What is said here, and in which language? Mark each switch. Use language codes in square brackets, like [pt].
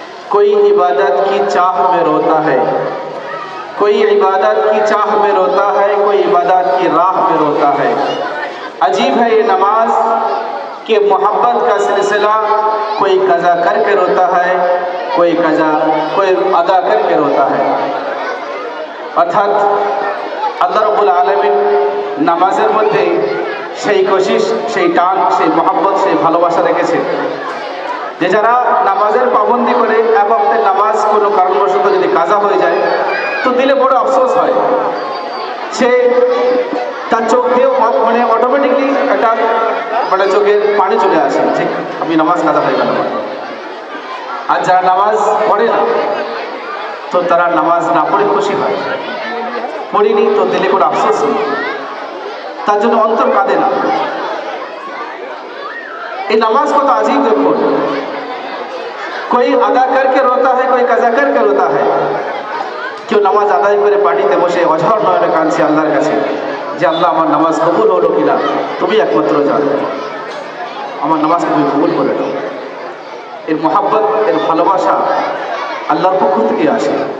[hi] कोई इबादत की चाह में रोता है, कोई इबादत की चाह में रोता है, कोई इबादत की राह में रोता है। अजीब है ये नमाज कि मोहब्बत का सिलसिला कोई कज़ा करके रोता है, कोई अदा करके रोता है। [bn] अर्थात আল্লাহ রাব্বুল আলামিন নামাজের মধ্যে সেই কোশিশ, সেই টান, সেই মহব্বত, সেই ভালোবাসা রেখেছে যে যারা নামাজের পাবন্দি করে এক ওয়াক্তের নামাজ কোনো কারণবশত যদি কাজা হয়ে যায় তো দিলে বড় আফসোস হয়। সে তার চোখ দিয়ে মানে অটোমেটিকলি একটা মানে চোখের পানি চলে আসে, ঠিক আমি নামাজ কাজা হয়ে গেল। আর যারা নামাজ পড়ে না তো তারা নামাজ না পড়ে খুশি হয়, পড়িনি তো দিলে কোনো আফসোস নেই, তার জন্য অন্তর কাঁদে না। [hi] ये नमाज को तो अजीब देखो, कोई अदा करके रोता है, कोई कज़ा करके रोता है। [bn] কেউ নামাজ আদায় করে পার্টিতে বসে অঝর নয়নে কাঁদছে আল্লাহর কাছে যে আল্লাহ আমার নামাজ কবুল হলো কিনা তুমি একমাত্র জানো, আমার নামাজ তুমি কবুল করে দাও। এর মহাব্বত, এর ভালোবাসা আল্লাহর পক্ষ থেকে আসে।